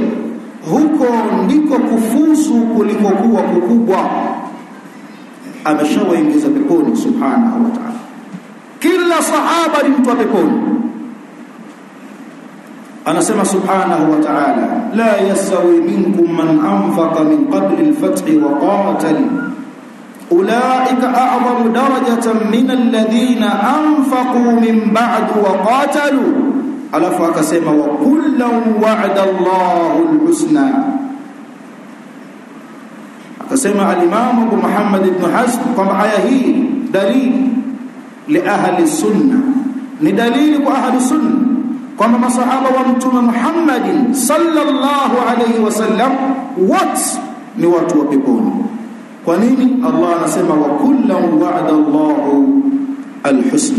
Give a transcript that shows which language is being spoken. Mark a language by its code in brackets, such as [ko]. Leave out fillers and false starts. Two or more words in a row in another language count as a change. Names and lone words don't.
[sw] Huko ndiko kufuzu kulikokuwa kukubwa. Ameshawaingiza peponi [ar] سبحانه وتعالى. [sw] Kila sahaba ni mtu wa peponi. [ar] Anasema سبحانه وتعالى لا يستوي منكم من أنفق من قبل الفتح وقاتل أولئك أعظم درجة من الذين أنفقوا من بعد وقاتلوا. [sw] Alafu akasema [ar] وكلا وعد الله الحسنى. [sw] Akasema al-Imam Abu Muhammad ibn Hazm kwamba aya hii dalili [ar] لأهل السنة, [sw] ni dalili kwa [ar] أهل السنة [sw] kwamba masahaba wa mtume Muhammadin [ar] صلى الله عليه وسلم [sw] wote ni watu wa peponi. Kwa nini? [ar] Allah anasema وكلا وعد الله الحسنى.